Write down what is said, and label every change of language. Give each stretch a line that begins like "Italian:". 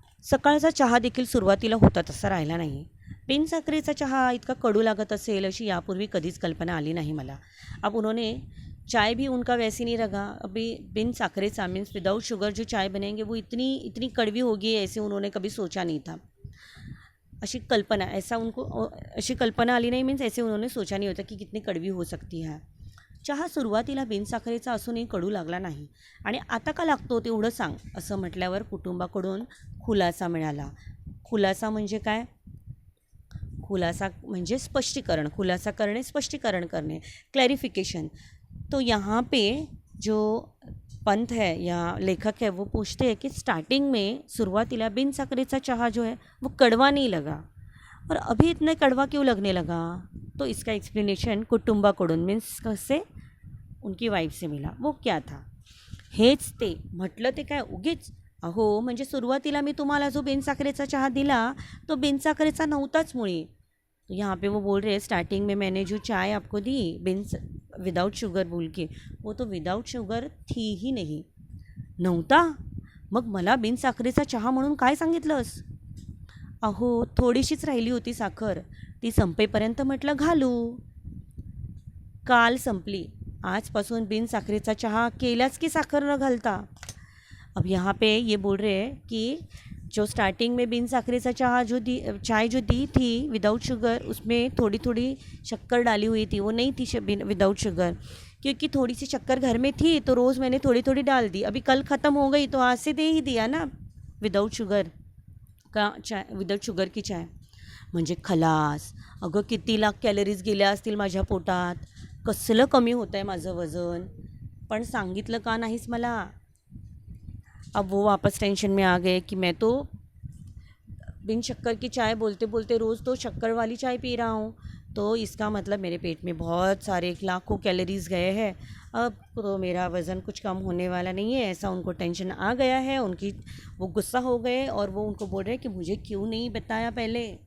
Marathi: सकाळचा चहा देखील सुरुवातीला होता तसा राहिला नाही. बिनसाखरेचा चहा इतका कडू लागत असेल अशी यापूर्वी कधीच कल्पना आली नाही मला.
Hindi: अब उन्होंने चाय भी उनका वैसी नहीं रहा. अभी बिन साखरेचा मीन्स विदाउट शुगर जो चाय बनेंगे वो इतनी कड़वी होगी ऐसे उन्होंने कभी सोचा नहीं था.
Marathi: अशी कल्पना आली नाही
Hindi: मीन्स ऐसे उन्होंने सोचा नहीं होता कि कितनी कड़वी हो सकती है.
Marathi: चहा सुरुवातीला बिनसाखरेचा असूनही कडू लागला नाही. आणि आता का लागतो तेवढं सांग असं म्हटल्यावर कुटुंबाकडून खुलासा मिळाला. खुलासा म्हणजे काय, खुलासा म्हणजे स्पष्टीकरण, खुलासा करणे, स्पष्टीकरण करणे, क्लैरिफिकेशन.
Hindi: तो यहाँ पे जो पंथ है या लेखक है वो पूछते हैं कि स्टार्टिंग में शुरुआतीला बिन साखरेचा चहा जो है वो कड़वा नहीं लगा और अभी इतना कड़वा क्यों लगने लगा. तो इसका एक्सप्लेनेशन कुटुंबाकडून मीन्स कसे उनकी वाईफ से मिला. वो क्या था,
Marathi: हेच ते म्हटलं ते काय उगीच. अहो म्हणजे सुरुवातीला मी तुम्हाला जो बिनसाखरेचा चहा दिला तो बिनसाखरेचा नव्हताच मुळी.
Hindi: तो यहाँ पे वो बोल रहे हैं स्टार्टिंग में मैंने जो चाय आपको दी विदाउट शुगर बोल के, वो तो विदाउट शुगर थी ही नहीं, नव्हता.
Marathi: मग मला बिनसाखरेचा चहा म्हणून काय सांगितलंस. अहो थोडीशीच राहिली होती साखर, ती संपेपर्यंत म्हटलं घालू. काल संपली, आजपासून बिनसाखरेचा चहा केलाच की साखर न घालता.
Hindi: अब यहाँ पे ये बोल रहे हैं कि जो स्टार्टिंग में बिन साखरेचा चाय जो दी थी विदाउट शुगर, उसमें थोड़ी थोड़ी शक्कर डाली हुई थी, वो नहीं थी विदाउट शुगर, क्योंकि थोड़ी सी शक्कर घर में थी तो रोज़ मैंने थोड़ी थोड़ी डाल दी. अभी कल ख़त्म हो गई तो आज से दे ही दिया ना विदाउट शुगर की चाय.
Marathi: म्हणजे खलास. अगं किती लाख कॅलरीज गेल्या असतील माझ्या पोटात, कसलं कमी होतं आहे माझं वजन, पण सांगितलं का नाहीस मला.
Hindi: अब वो वापस टेंशन में आ गए कि मैं तो बिन शक्कर की चाय बोलते बोलते रोज़ तो शक्कर वाली चाय पी रहा हूँ, तो इसका मतलब मेरे पेट में बहुत सारे लाखों कैलोरीज गए हैं, अब तो मेरा वज़न कुछ कम होने वाला नहीं है. ऐसा उनको टेंशन आ गया है, वो गुस्सा हो गए और वो उनको बोल रहे हैं कि मुझे क्यों नहीं बताया पहले.